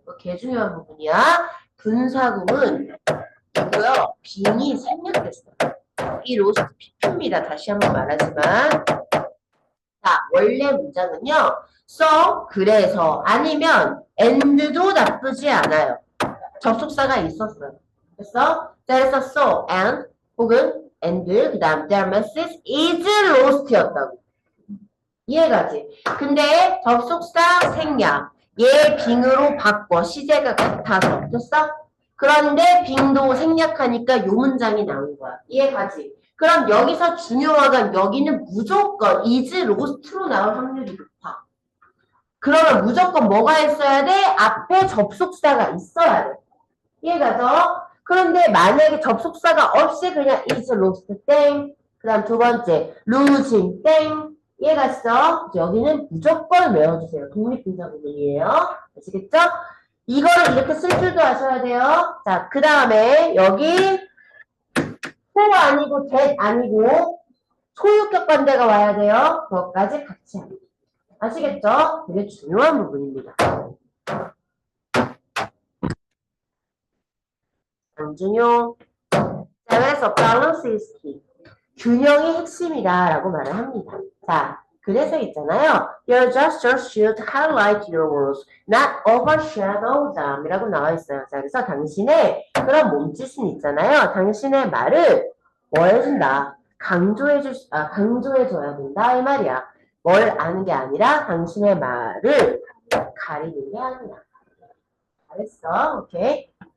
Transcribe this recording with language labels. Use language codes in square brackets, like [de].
[ko] 이거 개 중요한 부분이야. 분사 부분 이고요. 빙이 생략됐어. 이 로스트 PP입니다. 다시 한번 말하지만 자, 원래 문장은요. so, 그래서 아니면 and도 나쁘지 않아요. 접속사가 있었어요. 됐어? 자, 그래서 so, and 혹은 and 그 다음 [en] their message is lost [ko] 였다고. 이해가지? 근데 접속사 생략 얘 빙으로 바꿔 시제가 같아서 됐어? 그런데 빙도 생략하니까 요 문장이 나온 거야. 이해가지? 그럼 여기서 중요한 건 여기는 무조건 is lost로 나올 확률이 높아. 그러면 무조건 뭐가 있어야 돼? 앞에 접속사가 있어야 돼. 이해가죠? 그런데 만약에 접속사가 없이 그냥 is lost 땡. 그 다음 두 번째 losing 땡. 이해갔어? 여기는 무조건 외워주세요. 독립분사 부분이에요. 아시겠죠? 이거를 이렇게 쓸 줄도 아셔야 돼요. 자, 그 다음에 여기 who 아니고 that 아니고 소유격 관대가 와야 돼요. 그것까지 같이 합니다. 아시겠죠? 되게 중요한 부분입니다. 안중용. 자, 그래서 [en] balance is key. [ko] 균형이 핵심이다 라고 말을 합니다. 자, 그래서 있잖아요. [en] Your gestures should highlight your words, not overshadow them [ko] 이라고 나와 있어요. 자, 그래서 당신의 그런 몸짓은 있잖아요. 당신의 말을 뭐 해준다? 강조해줘야 된다 이 말이야. 뭘 아는 게 아니라 당신의 말을 가리는 게 아니야. 잘했어. 오케이.